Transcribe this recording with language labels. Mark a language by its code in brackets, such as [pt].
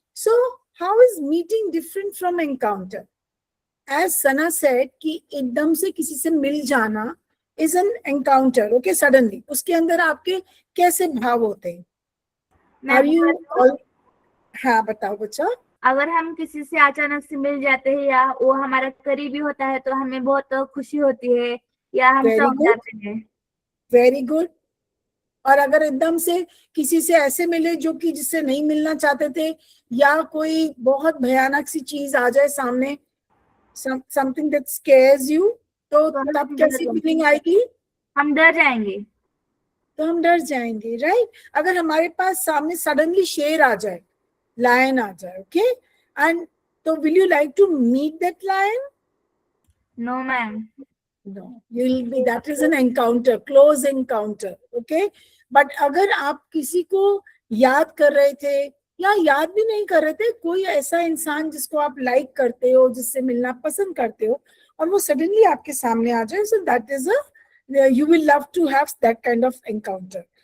[en] So, how is meeting different from encounter? As Sana said, [hi] कि एकदम से किसी से मिल जाना [en] is an encounter. Okay, suddenly. [hi] उसके अंदर आपके कैसे भाव होते हैं? [en] Are you all? [hi] हाँ बताओ बच्चा। अगर हम किसी से अचानक से मिल जाते हैं या वो हमारा करीबी होता है तो हमें बहुत खुशी होती है या हम [en] very [hi] चौंक [en] good, [hi] जाते हैं। [en] Very good. [hi] और अगर एकदम से किसी से ऐसे मिले जो कि जिससे नहीं मिलना चाहते थे, या कोई बहुत भयानक सी चीज आ जाए सामने, [en] something that scares you, [hi] तो तो तब कैसी फीलिंग आएगी? हम डर जाएंगे। तो हम डर जाएंगे, राइट। अगर हमारे पास सामने सडनली शेर आ जाए, लायन आ जाए, ओके, एंड तो [en] Will you like to meet that lion? No ma'am. No, you'll be, that is an encounter, close encounter, okay. [hi] But अगर आप किसी को याद कर रहे थे या याद भी नहीं कर रहे थे, कोई ऐसा इंसान जिसको आप लाइक करते हो, जिससे मिलना पसंद करते हो, और वो सडनली आपके सामने आ जाए, [en] so that is a, you will love to have that kind of encounter.